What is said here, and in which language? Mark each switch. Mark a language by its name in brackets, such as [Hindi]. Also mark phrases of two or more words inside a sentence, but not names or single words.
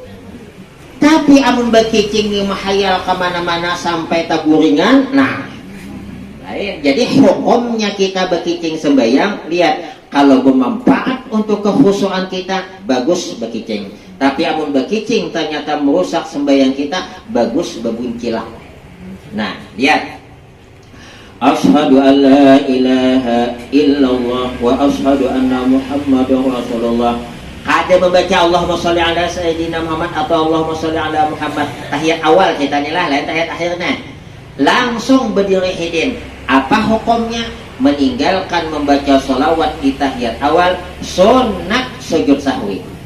[Banjar] Tapi amun berkicing mahayal kemana-mana sampai taburingan, nah lain. Jadi hukumnya kita berkicing sembahyang, lihat kalau bermanfaat untuk kekhusyuan kita, bagus berkicing. Tapi amun berkicing ternyata merusak sembahyang kita, bagus berbuncilah. Nah, lihat [Arabic] أشهد أن لا إله إلا الله وأشهد أن محمدا رسول الله. [Banjar] Ada membaca [Arabic] اللهم صل على سيدنا محمد [Banjar] atau [Arabic] اللهم صل على محمد [Banjar] tahiyat awal kita inilah, lain tahiyat akhirnya. Langsung berdiri hidin. Apa hukumnya? Meninggalkan membaca sholawat di tahiyat awal, sunat sujud sahwi.